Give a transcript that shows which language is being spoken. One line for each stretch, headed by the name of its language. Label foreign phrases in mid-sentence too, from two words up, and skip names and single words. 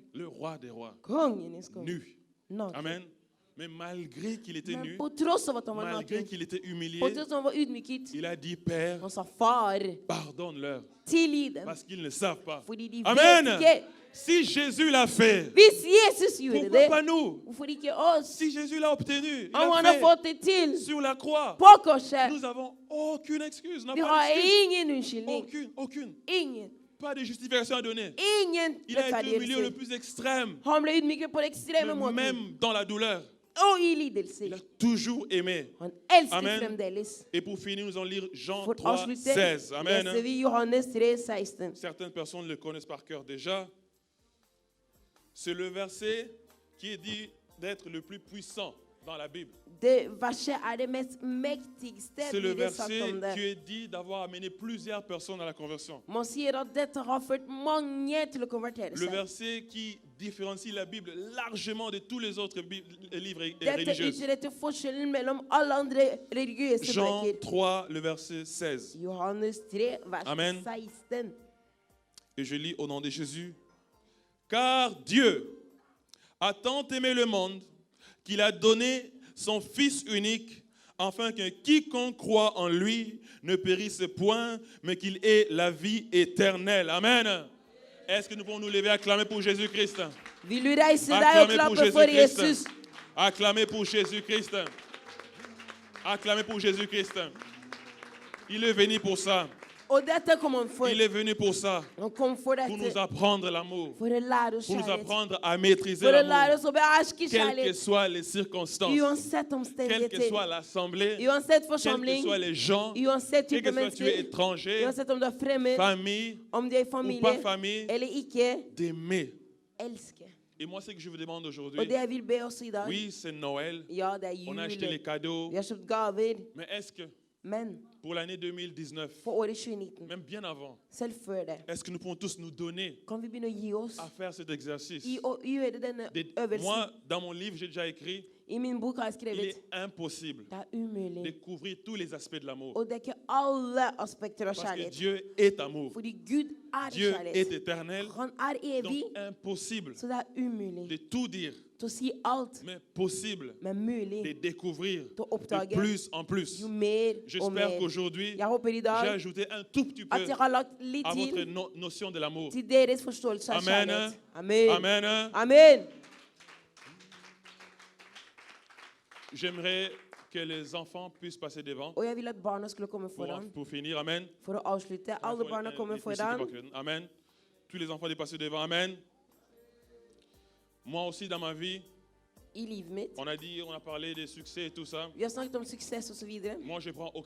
French: Le roi des rois.
Norwegian: Kongenes konge.
French: Nu.
Norwegian: Naken.
French: Amen. Mais malgré qu'il était
Norwegian: Men
French: nu,
Norwegian: på tross av at han var
French: malgré
Norwegian: naken,
French: qu'il était humilié,
Norwegian: på tross av at han var ydmyket,
French: il a dit, Père,
Norwegian: han sa far,
French: pardonne-leur,
Norwegian: tilgi dem,
French: parce qu'ils ne savent pas.
Norwegian: fordi de Amen. vet ikke.
French: Si Jésus l'a fait,
Norwegian: Hvis Jesus gjorde
French: pourquoi
Norwegian: det,
French: pas nous?
Norwegian: hvorfor ikke oss?
French: Si Jésus l'a obtenu, il
Norwegian: Om
French: l'a
Norwegian: han har
French: fait
Norwegian: fått det til
French: sur la croix.
Norwegian: på korset,
French: Nous avons aucune excuse. On n'a
Norwegian: vi
French: pas
Norwegian: har
French: d'excuse.
Norwegian: ingen unnskyldning.
French: Aucune.
Norwegian: Ingen.
French: Pas de justification à donner.
Norwegian: Ingen
French: Il a été au milieu le
Norwegian: rettferdiggjørelse.
French: plus extrême,
Norwegian: Han ble ydmyket på det ekstreme måten.
French: même dans la douleur.
Norwegian: Og i
French: Il
Norwegian: lidelser.
French: a toujours aimé.
Norwegian: Han elsker Amen. fremdeles.
French: Et pour finir, nous allons lire Jean
Norwegian: For 3, avslutte 16. Amen. leser vi Johannes 3, 16.
French: Certaines personnes le connaissent par cœur déjà. C'est le verset qui est dit d'être le plus puissant dans la Bible.
Norwegian: Det verset er det mest mektigste,
French: C'est le
Norwegian: blir det sagt
French: verset
Norwegian: om
French: qui
Norwegian: det.
French: est dit d'avoir amené plusieurs personnes à la conversion.
Norwegian: Man sier at dette har ført mange til å konvertere
French: Le
Norwegian: seg.
French: verset qui différencie la Bible largement de tous les autres livres et
Norwegian: Dette
French: religieux.
Norwegian: utgjør etter forskjellen mellom alle andre religiøse Jean bøker. 3,
French: le verset 16.
Norwegian: Johannes 3, vers Amen. 16.
French: Et je lis au nom de Jésus. Car Dieu a tant aimé le monde qu'il a donné son Fils unique, afin que quiconque croit en lui ne périsse point, mais qu'il ait la vie éternelle. Amen. Est-ce que nous pouvons nous lever et acclamer pour Jésus-Christ?
Norwegian: Vil du reise deg og
French: Acclamer pour
Norwegian: klappe for Jesus? Jésus-Christ.
French: Acclamer pour Jésus-Christ. Acclamer pour Jésus-Christ. Il est venu pour ça.
Norwegian: Og dette kom han for.
French: Il est venu pour ça.
Norwegian: Han kom for
French: Pour nous
Norwegian: dette.
French: apprendre l'amour.
Norwegian: For å lære oss
French: Pour nous
Norwegian: kjærlighet.
French: apprendre à maîtriser
Norwegian: For å lære
French: l'amour.
Norwegian: oss å beherske
French: Quelles que
Norwegian: kjærlighet.
French: soient les circonstances.
Norwegian: Uansett
French: Quelle que
Norwegian: omstendigheter.
French: soit l'assemblée.
Norwegian: Uansett
French: Quels que
Norwegian: forsamling.
French: soient les gens.
Norwegian: Uansett
French: Quel
Norwegian: type
French: que soit tu es
Norwegian: mennesker.
French: étranger.
Norwegian: Uansett om du er fremmed,
French: Famille.
Norwegian: om du er i
French: Ou pas
Norwegian: familie
French: famille.
Norwegian: eller ikke.
French: D'aimer.
Norwegian: Elske.
French: Et moi, ce que je vous demande
Norwegian: Og
French: aujourd'hui.
Norwegian: det jeg vil be oss i dag,
French: Oui, c'est Noël.
Norwegian: ja, det er
French: On a acheté les
Norwegian: jul.
French: cadeaux.
Norwegian: Vi har kjøpt gaver.
French: Mais est-ce que
Norwegian: Men
French: pour l'année 2019,
Norwegian: for året 2019,
French: même bien avant,
Norwegian: selv før det,
French: est-ce que nous pouvons tous nous donner
Norwegian: kan vi begynne å gi oss
French: à faire cet exercice?
Norwegian: i å gjøre denne øvelsen.
French: Moi, dans mon livre, j'ai déjà écrit,
Norwegian: I min bok har jeg
French: il
Norwegian: skrevet
French: est impossible
Norwegian: det er umulig
French: de couvrir tous les aspects de l'amour.
Norwegian: å dekke alle aspekter av
French: Parce que
Norwegian: kjærlighet.
French: Dieu est amour.
Norwegian: Fordi Gud er
French: Dieu est
Norwegian: kjærlighet.
French: éternel.
Norwegian: Han er evig,
French: Donc impossible
Norwegian: så det er umulig
French: de tout dire,
Norwegian: til å si alt,
French: mais possible
Norwegian: men
French: de
Norwegian: mulig
French: découvrir
Norwegian: til å
French: de
Norwegian: oppdage
French: plus en plus.
Norwegian: jo mer og
French: J'espère
Norwegian: mer.
French: qu'aujourd'hui,
Norwegian: Jeg håper i
French: j'ai
Norwegian: dag
French: ajouté un tout petit peu
Norwegian: at jeg har lagt litt
French: à votre
Norwegian: til
French: notion de l'amour.
Norwegian: til deres forståelse av Amen. kjærlighet.
French: Amen. Amen. Amen. J'aimerais que les enfants puissent passer devant.
Norwegian: Og jeg vil at barna skulle komme foran.
French: Pour finir, Amen.
Norwegian: For å avslutte, alle barna kommer
French: Les petits
Norwegian: foran.
French: hypocrites. Amen. Tous les enfants de passer devant. Amen. Moi aussi, dans ma vie,
Norwegian: I livet mitt.
French: on a parlé des succès et tout ça.
Norwegian: Vi har snakket om suksess og så videre.
French: Moi, je prends